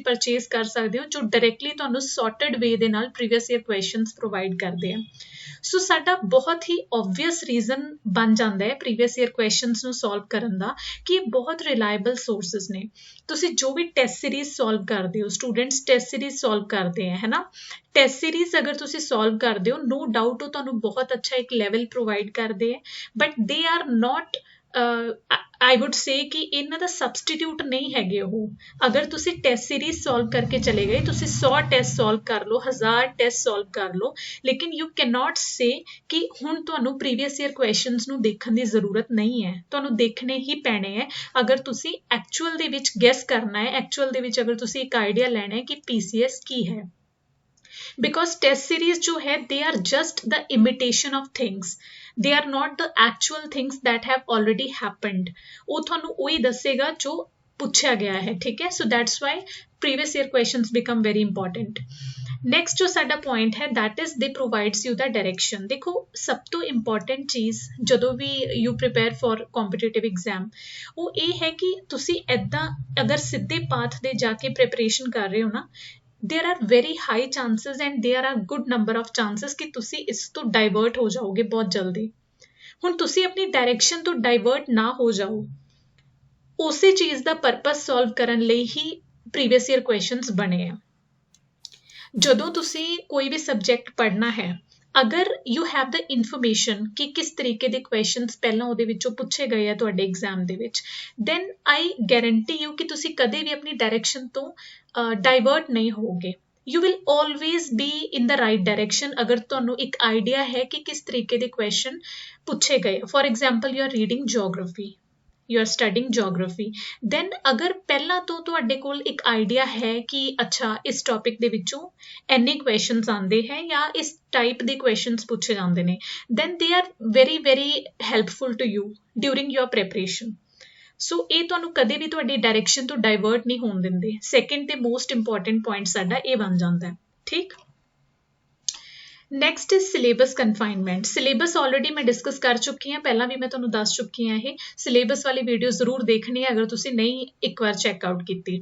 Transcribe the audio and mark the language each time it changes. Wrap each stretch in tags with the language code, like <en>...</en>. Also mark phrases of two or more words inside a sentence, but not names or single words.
<pa>ਪਰਚੇਸ ਕਰ ਸਕਦੇ ਹੋ ਜੋ ਡਾਇਰੈਕਟਲੀ ਤੁਹਾਨੂੰ</pa> <en>sorted way</en> <pa>ਦੇ ਨਾਲ</pa> <en>previous year questions provide</en> <pa>ਕਰਦੇ ਆ ਸੋ ਸਾਡਾ ਬਹੁਤ ਹੀ</pa> <en>obvious reason</en> <pa>ਬਣ ਜਾਂਦਾ ਹੈ</pa> <en>previous year questions</en> <pa>ਨੂੰ ਸੋਲਵ ਕਰਨ ਦਾ ਕਿ ਇਹ ਬਹੁਤ</pa> <en>reliable sources</en> <pa>ਨੇ ਤੁਸੀਂ ਜੋ ਵੀ</pa> <en>test series solve</en> <pa>ਕਰਦੇ ਹੋ</pa> <en>students test series solve</en> <pa>ਕਰਦੇ ਆ ਹੈ ਨਾ</pa> <en>test series</en> <pa>ਅਗਰ ਤੁਸੀਂ ਸੋਲਵ ਕਰਦੇ ਹੋ</pa> <en>no doubt</en> <pa>ਉਹ ਤੁਹਾਨੂੰ ਬਹੁਤ ਅੱਛਾ ਇੱਕ</pa> <en>level provide</en> <pa>ਕਰਦੇ ਹੈ</pa> <en>but they are not I would say</en> <pa>ਕਿ ਇਹਨਾਂ ਦਾ ਸਬਸਟੀਟਿਊਟ ਨਹੀਂ ਹੈਗੇ ਉਹ ਅਗਰ ਤੁਸੀਂ</pa> <en>test series solve</en> <pa>ਕਰਕੇ ਚਲੇ ਗਏ ਤੁਸੀਂ 100</pa> <en>test solve</en> <pa>ਕਰ ਲਓ 1000</pa> <en>test solve</en> <pa>ਕਰ ਲਓ ਲੇਕਿਨ</pa> <en>you can not say</en> <pa>ਕਿ ਹੁਣ ਤੁਹਾਨੂੰ</pa> <en>previous year questions</en> <pa>ਨੂੰ ਦੇਖਣ ਦੀ ਜ਼ਰੂਰਤ ਨਹੀਂ ਹੈ ਤੁਹਾਨੂੰ ਦੇਖਣੇ ਹੀ ਪੈਣੇ ਹੈ ਅਗਰ ਤੁਸੀਂ ਐਕਚੁਅਲ ਦੇ ਵਿੱਚ ਗੈਸ ਕਰਨਾ ਹੈ ਐਕਚੁਅਲ ਦੇ ਵਿੱਚ ਅਗਰ ਤੁਸੀਂ ਇੱਕ ਆਈਡੀਆ ਲੈਣਾ ਹੈ ਕਿ PCS ਕੀ ਹੈ</pa> <en>because test series</en> <hi>जो है</hi> <en>they are just the imitation of things they are not the actual things that have already happened</en> <pa>ਉਹ ਤੁਹਾਨੂੰ ਉਹੀ ਦੱਸੇਗਾ ਜੋ ਪੁੱਛਿਆ ਗਿਆ ਹੈ ਠੀਕ ਹੈ</pa> <en>so that's why previous year questions become very important</en> <pa>next ਜੋ ਸਾਡਾ point ਹੈ</pa> <en>that is they provides you the direction</en> <pa>ਦੇਖੋ ਸਭ ਤੋਂ important ਚੀਜ਼ ਜਦੋਂ ਵੀ</pa> <en>you prepare for competitive exam</en> <pa>ਉਹ ਇਹ ਹੈ ਕਿ ਤੁਸੀਂ ਐਦਾਂ ਅਗਰ ਸਿੱਧੇ ਪਾਥ ਦੇ ਜਾ ਕੇ preparation ਕਰ ਰਹੇ ਹੋ ਨਾ</pa> <en>there are very high chances and there are good number of chances</en> <pa>ਕਿ ਤੁਸੀਂ ਇਸ ਤੋਂ ਡਾਇਵਰਟ ਹੋ ਜਾਓਗੇ ਬਹੁਤ ਜਲਦੀ ਹੁਣ ਤੁਸੀਂ ਆਪਣੀ ਡਾਇਰੈਕਸ਼ਨ ਤੋਂ ਡਾਇਵਰਟ ਨਾ ਹੋ ਜਾਓ ਉਸੇ ਚੀਜ਼ ਦਾ ਪਰਪਸ ਸੋਲਵ ਕਰਨ ਲਈ ਹੀ</pa> <en>previous year questions</en> <pa>ਬਣੇ ਆ ਜਦੋਂ ਤੁਸੀਂ ਕੋਈ ਵੀ ਸਬਜੈਕਟ ਪੜ੍ਹਨਾ ਹੈ ਅਗਰ</pa> <en>you have the information</en> <pa>ਕਿ ਕਿਸ ਤਰੀਕੇ ਦੇ ਕੁਐਸਚਨਸ ਪਹਿਲਾਂ ਉਹਦੇ ਵਿੱਚੋਂ ਪੁੱਛੇ ਗਏ ਆ ਤੁਹਾਡੇ ਐਗਜ਼ਾਮ ਦੇ ਵਿੱਚ</pa> <en>then I guarantee</en> <pa>ਯੂ ਕਿ ਤੁਸੀਂ ਕਦੇ ਵੀ ਆਪਣੀ ਡਾਇਰੈਕਸ਼ਨ ਤੋਂ ਡਾਇਵਰਟ ਨਹੀਂ ਹੋਵੋਗੇ</pa> <en>you will always be in the right direction</en> <pa>ਅਗਰ ਤੁਹਾਨੂੰ ਇੱਕ ਆਈਡੀਆ ਹੈ ਕਿ ਕਿਸ ਤਰੀਕੇ ਦੇ ਕੁਐਸਚਨ ਪੁੱਛੇ ਗਏ</pa> <en>for example you are reading geography you are studying geography then</en> <pa>ਅਗਰ ਪਹਿਲਾਂ ਤੋਂ ਤੁਹਾਡੇ ਕੋਲ ਇੱਕ ਆਈਡੀਆ ਹੈ ਕਿ ਅੱਛਾ ਇਸ ਟੌਪਿਕ ਦੇ ਵਿੱਚੋਂ ਇੰਨੇ ਕੁਐਸਚਨਸ ਆਉਂਦੇ ਹੈ ਜਾਂ ਇਸ ਟਾਈਪ ਦੇ ਕੁਐਸਚਨਸ ਪੁੱਛੇ ਜਾਂਦੇ ਨੇ</pa> <en>then they are very very helpful to you during your preparation</en> <pa>ਸੋ ਇਹ ਤੁਹਾਨੂੰ ਕਦੇ ਵੀ ਤੁਹਾਡੀ ਡਾਇਰੈਕਸ਼ਨ ਤੋਂ ਡਾਇਵਰਟ ਨਹੀਂ ਹੋਣ ਦਿੰਦੇ। ਸੈਕਿੰਡ ਤੇ</pa> <en>most important point</en> <pa>ਸਾਡਾ ਇਹ ਬਣ ਜਾਂਦਾ ਹੈ।</pa> <en>ਠੀਕ, next is syllabus confinement.</en> <pa>ਸਿਲੇਬਸ ਆਲਰੇਡੀ ਮੈਂ ਡਿਸਕਸ ਕਰ ਚੁੱਕੀ ਹਾਂ, ਪਹਿਲਾਂ ਵੀ ਮੈਂ ਤੁਹਾਨੂੰ ਦੱਸ ਚੁੱਕੀ ਹਾਂ। ਇਹ ਸਿਲੇਬਸ ਵਾਲੀ ਵੀਡੀਓ ਜ਼ਰੂਰ ਦੇਖਣੀ ਹੈ ਅਗਰ ਤੁਸੀਂ ਨਹੀਂ ਇੱਕ ਵਾਰ ਚੈੱਕਆਊਟ ਕੀਤੀ।</pa>